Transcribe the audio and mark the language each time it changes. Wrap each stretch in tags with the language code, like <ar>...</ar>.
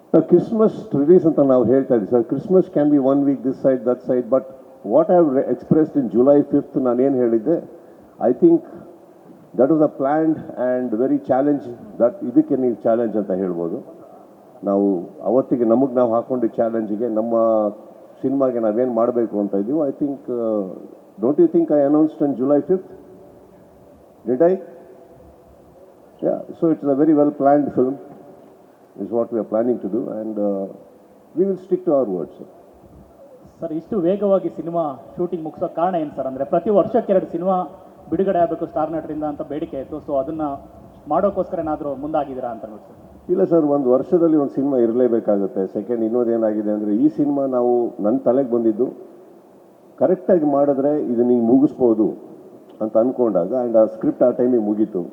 <kn>Christmas release ಅಂತ ನಾವು ಹೇಳ್ತಾ ಇದ್ದೀವಿ sir.</kn> <en>Christmas can be 1 week this side that side, but what I have expressed in July 5th</en> <kn>ನಾನೇನು ಹೇಳಿದ್ದೆ,</kn> <en>I think that was a planned and very challenge.</en> <kn>That ಇದಕ್ಕೆ ನೀವು challenge ಅಂತ ಹೇಳ್ಬೋದು. ನಾವು ಅವತ್ತಿಗೆ ನಮಗೆ ನಾವು ಹಾಕೊಂಡಿದ್ದ ಚಾಲೆಂಜಿಗೆ ನಮ್ಮ ಸಿನಿಮಾಗೆ ನಾವೇನು ಮಾಡಬೇಕು ಅಂತ ಇದ್ದೀವಿ.</kn> <en>I think don't you think I announced on July 5th? Did I? Yeah, so it's a very well planned film is what we are planning to do, and we will stick to our words, sir.</en> <kn>Sir ಇಷ್ಟು ವೇಗವಾಗಿ cinema shooting ಮುಗಿಸೋ ಕಾರಣ ಏನು sir? ಅಂದರೆ ಪ್ರತಿ ವರ್ಷಕ್ಕೆ 2 cinema ಬಿಡುಗಡೆ ಆಗಬೇಕು star ನಟರಿಂದ ಅಂತ ಬೇಡಿಕೆ ಇತ್ತು. ಸೊ ಅದನ್ನು ಮಾಡೋಕ್ಕೋಸ್ಕರ ಏನಾದರೂ ಮುಂದಾಗಿದ್ದೀರಾ ಅಂತ ನೋಡಿ ಸರ್? ಇಲ್ಲ ಸರ್, ಒಂದು ವರ್ಷದಲ್ಲಿ ಒಂದು ಸಿನಿಮಾ ಇರಲೇಬೇಕಾಗುತ್ತೆ. ಸೆಕೆಂಡ್ ಇನ್ನೊಂದೇನಾಗಿದೆ ಅಂದರೆ, ಈ ಸಿನಿಮಾ ನಾವು ನನ್ನ ತಲೆಗೆ ಬಂದಿದ್ದು ಕರೆಕ್ಟಾಗಿ ಮಾಡಿದ್ರೆ ಇದು ನೀವು ಮುಗಿಸ್ಬೋದು ಅಂತ ಅಂದ್ಕೊಂಡಾಗ, ಆ್ಯಂಡ್ ಆ ಸ್ಕ್ರಿಪ್ಟ್ ಆ ಟೈಮಿಗೆ ಮುಗೀತು.</kn>